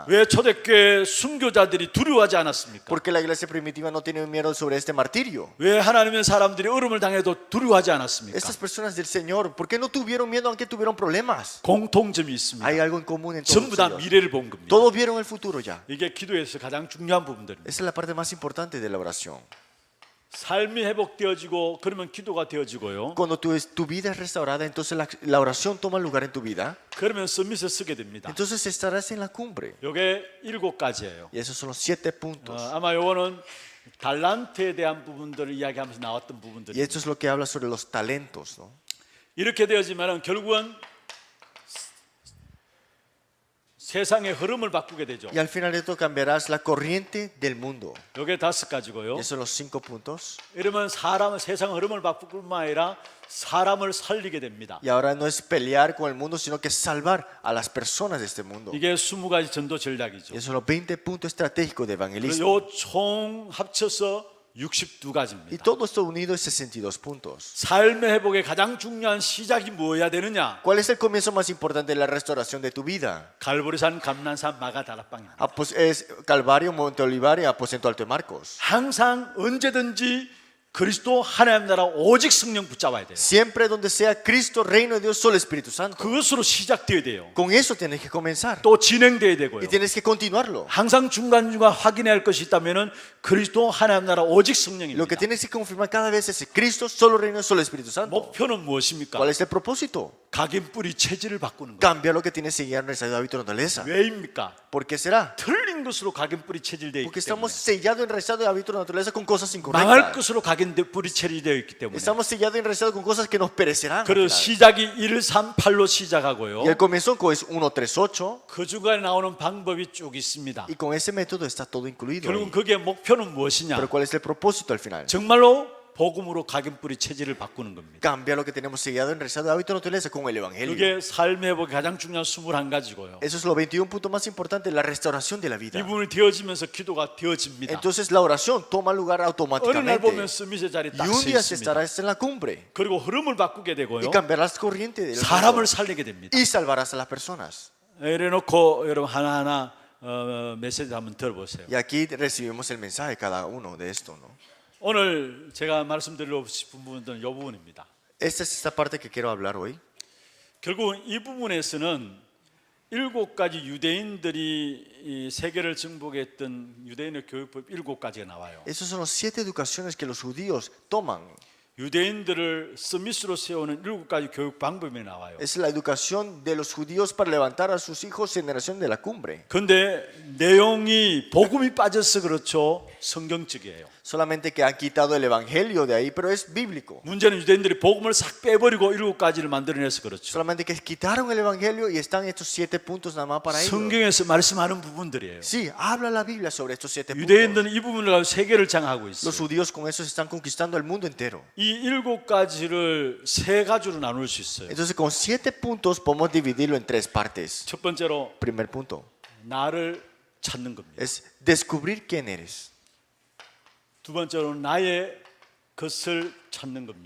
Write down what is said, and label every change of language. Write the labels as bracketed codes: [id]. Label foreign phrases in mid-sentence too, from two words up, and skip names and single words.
[ko] 왜 초대교회 순교자들이 두려워하지 않았습니까? [es] Porque la iglesia primitiva no tiene miedo sobre este martirio. [ko] 왜 하나님의 사람들이 어려움을 당해도 두려워하지 않았습니까? [es] Estas personas del Señor, ¿por qué no tuvieron miedo aunque tuvieron problemas? [ko] 공통점이 있습니다. [es] Hay algo en común en [ko] 전부 다 [es] todos ellos. [ko] 미래를 본 겁니다. [es] Todos vieron el futuro ya. [ko] 이게 기도에서 가장 중요한 부분들입니다. [es] Esa es la parte más importante de la oración. [ko] 삶이 회복되어지고 그러면 기도가 되어지고요. [es] Cuando tu vida es restaurada, entonces la oración toma lugar en tu vida. [ko] 그러면 서밋에 쓰게 됩니다. [es] Entonces estarás en la cumbre. [ko] 요게 7가지예요. [es] Y esos son los 7 puntos. [ko] 아마 요거는 달란트에 대한 부분들을 이야기하면서 나왔던 [es] Y [ko] 부분들입니다. [es] esto es lo que habla sobre los talentos, ¿no? [ko] 이렇게 되어지면 결국은 세상의 흐름을 바꾸게 되죠. [es] Y al final de todo cambiarás la corriente del mundo. [ko] 이게 5가지고요. [es] Y esos son los 5 puntos. [ko] 이러면 사람은 세상 흐름을 바꿀 뿐만 아니라 사람을 살리게 됩니다. [es] Y ahora no es pelear con el mundo, sino que salvar a las personas de este mundo. [ko] 이게 20가지 전도 전략이죠. [es] Y esos son los 20 puntos estratégicos de evangelismo. [ko] 요총 합쳐서 [es] Y [ko] 62가지입니다. [es] todo esto unido es 62 puntos. [ko] 삶의 회복의 가장 중요한 시작이 뭐여야 되느냐? [es] ¿Cuál es el comienzo más importante de la restauración de tu vida? [ko] 갈보리산, 감난산, 마가다락방입니다. [es] Es Calvario, Monte Olivar y Aposento Alto de Marcos. [ko] 항상 언제든지 그리스도 하나님 나라 오직 성령 붙잡아야 돼요. [es] Siempre donde sea Cristo, reino de Dios, solo Espíritu Santo. [ko] 그것으로 시작돼야 돼요. [es] Con eso tienes que comenzar. [ko] 또 진행돼야 되고요. [es] Y tienes que continuarlo. [ko] 항상 중간중간 확인해야 할 것이 있다면은 그리스도 하나님 나라 오직 [es] Lo [ko] 성령입니다. [es] que tienes que confirmar cada vez es Cristo, solo reino, solo Espíritu Santo. [ko] 목표는 무엇입니까? [es] ¿Cuál es el propósito? [ko] 각인 뿌리 체질을 바꾸는 거예요. [es] Cambiar lo que tienes que seguir en el necesario hábito de naturaleza. [ko] 왜입니까? [es] ¿Por qué será? [ko] 틀린 것으로 각인 뿌리 체질되어 [es] Porque [ko] 있기 때문에. [es] estamos sellados en el de hábito de naturaleza con cosas [ko] 망할 [es] incorrectas. [ko] 것으로 각인 뿌리 체질되어 있기 때문에. [es] Estamos sellados y enrezados con cosas que nos perecerán. al [ko] 그리고 [es] final. [ko] 시작이 1, 3, 8로 시작하고요. [es] Y el comienzo es 1, 3, 8. [ko] 그 중간에 나오는 방법이 쭉 있습니다. [es] Y con ese método está todo incluido. [ko] 결국은 [es] ahí. [ko] 그게 목표는 무엇이냐? [es] Pero ¿cuál es el propósito al final? [ko] 정말로 복음으로 각인 뿌리 체질을 바꾸는 겁니다. [es] Cambiar lo que tenemos sellado en el de hábito de naturaleza con el Evangelio. [ko] 그게 삶의 회복의 가장 중요한 21가지고요. [es] Eso es los 21 puntos más importantes, la restauración de la vida. [ko] 이 부분이 되어지면서 기도가 되어집니다. [es] Entonces la oración toma lugar [ko] 어느 날 [es] automáticamente. [ko] 보면 스미세 자리 딱 [es] Y [ko] 서 [es] un día se [ko] 있습니다. [es] estarás en la cumbre [ko] 그리고 흐름을 바꾸게 [es] y [ko] 되고요. [es] cambiarás corriente del mundo [ko] 사람을 살리게 됩니다. [es] y salvarás a las personas. [ko] 이래놓고 여러분 하나하나 메시지 한번 들어보세요. [es] Y aquí recibimos el mensaje cada uno de esto, ¿no? [ko] 오늘 제가 말씀드리고 싶은 부분은 이 부분입니다. [es] Esta es esta parte que quiero hablar hoy. [ko] 결국 이 부분에서는 7가지 유대인들이 이 세계를 정복했던 유대인의 교육법 7가지가 나와요. [es] Esas son las 7 educaciones que los judíos toman. [ko] 유대인들을 서밋으로 세우는 7가지 교육 방법이 나와요. [es] Es la educación de los judíos para levantar a sus hijos en generación de la cumbre. [ko] 근데 내용이 복음이 빠져서 그렇죠. 성경적이에요. [es] Solamente que han quitado el evangelio de ahí, pero es bíblico. [ko] 문제는 유대인들이 복음을 싹 빼버리고 7가지를 만들어내서 그렇죠. [es] Solamente que quitaron el evangelio y están estos 7 puntos nada más para ellos. [ko] 성경에서 말씀하는 부분들이에요. [es] Sí, habla la Biblia sobre estos 7 puntos. [ko] 유대인들은 이 부분을 가지고 세계를 장악하고 있어요. [es] Los judíos con eso están conquistando el mundo entero. [ko] 이 7가지를 3가지로 나눌 수 있어요. [es] Entonces con 7 puntos podemos dividirlo en 3 partes. [ko] 첫 번째로 [es] Primer punto [ko] 나를 찾는 겁니다. [es] es descubrir quién eres [ko] 두 번째로 나의 것을 찾는 겁니다.